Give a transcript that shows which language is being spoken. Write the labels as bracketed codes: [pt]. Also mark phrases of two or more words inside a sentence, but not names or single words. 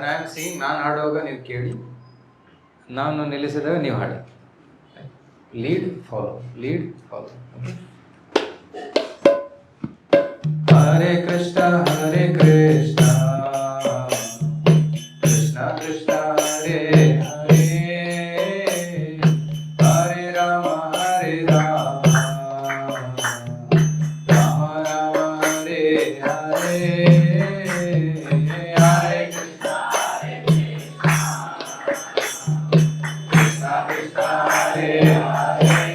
[kn] ಸಿಂಗ್, ನಾನು ಹಾಡುವಾಗ ನೀವು ಕೇಳಿ, ನಾನು ನಿಲ್ಲಿಸಿದಾಗ ನೀವು ಹಾಡಿ. [en] lead follow, lead follow. [sa] ಹರೇ ಕೃಷ್ಣ ಹರೇ ಕೃಷ್ಣ, ಕೃಷ್ಣ ಕೃಷ್ಣ ಹರೇ ಹರೇ, ಹರೇ ರಾಮ ಹರೇ ರಾಮ, ರಾಮ ರಾಮ ಹರೇ ಹರೇ, ಹರೇ ಕೃಷ್ಣ ಹರೇ ಕೃಷ್ಣ, ಕೃಷ್ಣ ಕೃಷ್ಣ ಹರೇ ಹರೇ,